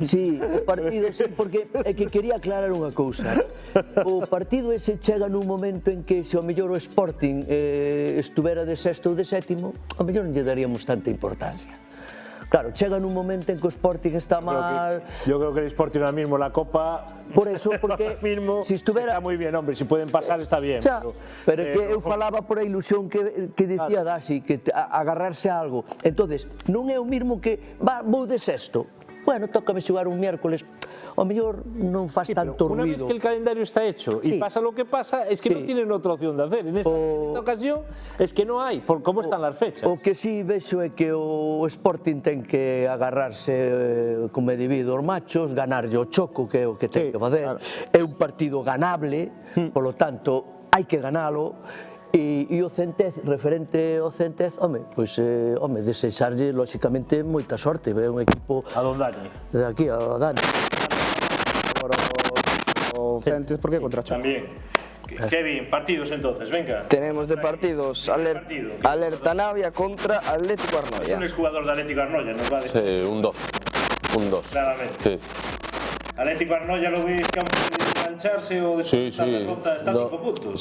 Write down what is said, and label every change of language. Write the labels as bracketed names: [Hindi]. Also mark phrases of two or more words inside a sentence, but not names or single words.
[Galician] Sí, o partido, sí, porque é que quería aclarar unha cousa. O partido ese chega nun momento en que se ao mellor o Sporting estuvera de sexto ou de sétimo, ao mellor non lle daríamos tanta importancia. Claro, chega nun momento en que o Sporting está mal... [Spanish] Yo creo que el Sporting ahora mismo la Copa... Por eso, porque mismo si estuviera... Está muy bien, hombre, si pueden pasar está bien. [Galician] Xa, pero é que eu falaba por a ilusión que dicía Daxi, que agarrarse a algo. Entonces, non é o mismo que vou de sexto. Bueno, tócame xogar un miércoles. O mellor non faz tanto [Spanish] una [Galician] ruido. Una vez que el calendario está hecho y pasa lo que pasa, es que no tienen otra opción de hacer. En esta ocasión es que no hay, por cómo están las fechas. O que sí vexo é que o Sporting ten que agarrarse como é debido aos machos, ganarlle o Choco, que é o que ten que facer. É un partido ganable, polo tanto, hai que ganalo. E o Centez, referente ao Centez, home, pois, desexarlle, lóxicamente, moita sorte. É un equipo... A don Dani. De aquí, a Dani. O Centes, [Spanish] ¿por qué contra Choco? También. Kevin, partidos entonces, venga. Tenemos de partidos Alerta Navia contra Atlético Arnoia. Un exjugador de Atlético Arnoia, nos va a decir. Sí, un 2. Claramente. Sí. Atlético Arnoia lo veis que puede engancharse o después de la derrota está a 5 puntos.